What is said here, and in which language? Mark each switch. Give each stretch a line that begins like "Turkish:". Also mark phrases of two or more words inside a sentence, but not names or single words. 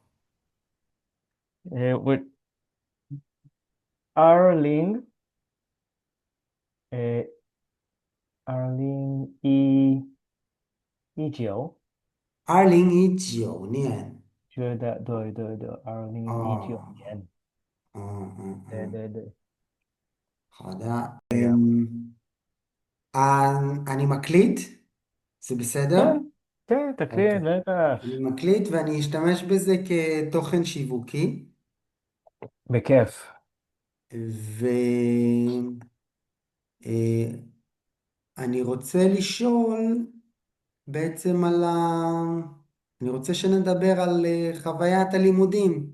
Chinese: 我呃2019， 2019年。觉得对，二零一九哦，年，嗯，对，好的。这样，
Hebrew: אני מקליט? זה בסדר? כן, כן, תקריא, אוקיי. בטח, אני מקליט ואני אשתמש בזה כתוכן שיווקי. בכיף. ואני רוצה לשאול בעצם אני רוצה שנדבר על חוויית הלימודים.